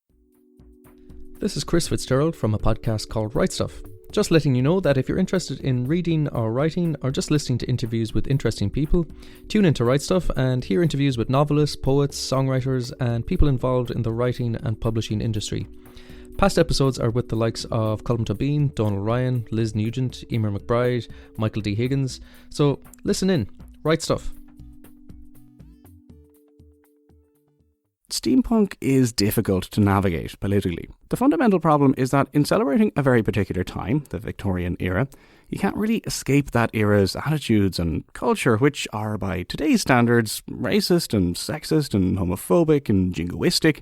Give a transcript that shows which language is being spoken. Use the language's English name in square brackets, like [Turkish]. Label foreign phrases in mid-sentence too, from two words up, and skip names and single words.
[English] This is Chris Fitzgerald from a podcast called Write Stuff. Just letting you know that if you're interested in reading or writing or just listening to interviews with interesting people, tune into Write Stuff and hear interviews with novelists, poets, songwriters and people involved in the writing and publishing industry. Past episodes are with the likes of Colm Tóibín, Donald Ryan, Liz Nugent, Emer McBride, Michael D. Higgins. So listen in, Write Stuff. Steampunk is difficult to navigate politically. The fundamental problem is that in celebrating a very particular time, the Victorian era, you can't really escape that era's attitudes and culture, which are, by today's standards, racist and sexist and homophobic and jingoistic.